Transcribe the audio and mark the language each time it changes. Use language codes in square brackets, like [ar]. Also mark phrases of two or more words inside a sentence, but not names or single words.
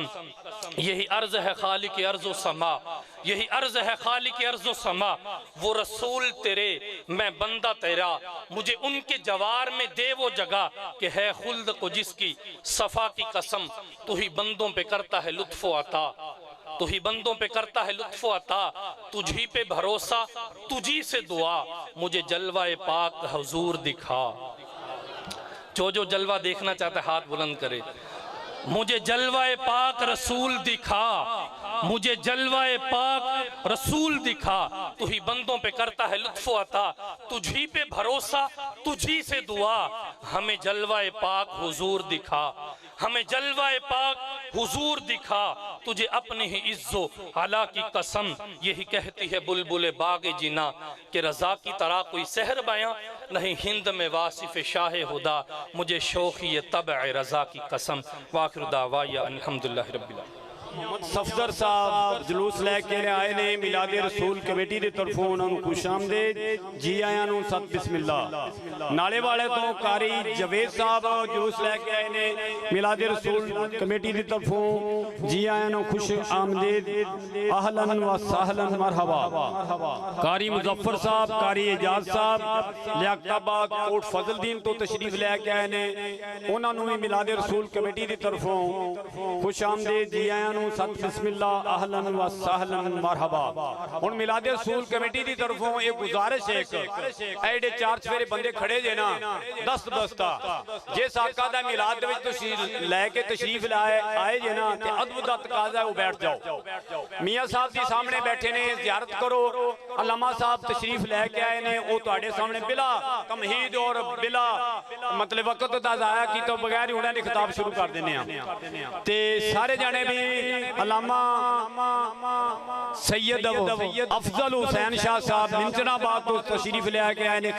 [ur] یہی عرض ہے خالق ارض و سما، یہی عرض ہے خالق ارض و سما، وہ رسول تیرے میں بندہ تیرا، مجھے ان کے جوار میں دے وہ جگہ کہ ہے خلد کو جس کی صفا کی قسم، تو ہی بندوں پہ کرتا ہے لطف و عطا، تو ہی بندوں پہ کرتا ہے لطف و عطا، تجھی پہ بھروسہ تجھی سے دعا، مجھے جلوہ پاک حضور دکھا۔ جو جلوہ دیکھنا چاہتا ہے ہاتھ بلند کرے، مجھے جلوہ پاک رسول دکھا، مجھے جلوہ پاک رسول دکھا، تو ہی بندوں پہ کرتا ہے لطف عطا، تجھی پہ بھروسہ تجھی سے دعا، ہمیں جلوۂ پاک حضور دکھا، ہمیں جلوۂ پاک حضور دکھا، تجھے اپنے ہی عز و علا کی قسم، یہی کہتی ہے بلبل باغ جناں کہ رضا کی طرح کوئی سحر بیاں نہیں ہند میں واصف شاہ ہدیٰ، مجھے شوخیٔ طبع رضا کی قسم. [ar] وآخر دعوانا الحمد لله رب العالمين. [pa] صفدر صاحب جلوس لیکے آئے نے میلادِ رسول کمیٹی کی طرفوں انہوں نے [ur] خوش آمدید [pa] جی آیاں نوں ست بسم اللہ. نالے والے توں قاری جاوید صاحب جلوس لیکے آئے نے میلادِ رسول کمیٹی کی طرفوں جی آیاں نوں [ur] خوش آمدید [ar] أهلاً وسهلاً مرحبا. [pa] قاری مظفر صاحب قاری اعجاز صاحب لیاقت آباد کوٹ فضل دین توں تشریف لیکے آئے نے، انہوں نے بھی میلادِ رسول کمیٹی کی طرفوں [ur] خوش آمدید [pa] جی آیا ست بسم اللہ [ar] أهلاً وسهلاً مرحبا. [pa] ہُݨ میلادِ رسول کمیٹی کی طرفوں ایک گزارش ہے، ایڈے چار چفیرے بندے کھڑے جے نا دست بستہ جس آقا دا میلاد وچ تسیں لیکے تشریف لائے آئے جے نا تے ادب دا تقاضا او بیٹھ جاؤ. میاں صاحب جی سامنے بیٹھے نے، زیارت کرو۔ علامہ صاحب تشریف لیکے آئے نے، او تہاڈے سامنے بلا تمہید اور بلا مطلب وقت دا ضائع کیتے بغیر ای انہاں نے خطاب شروع کر دینے آ تے سارے جانے بھی علامہ سید افضل حسین شاہ صاحب منچن آباد توں تشریف لیکے آئے نے.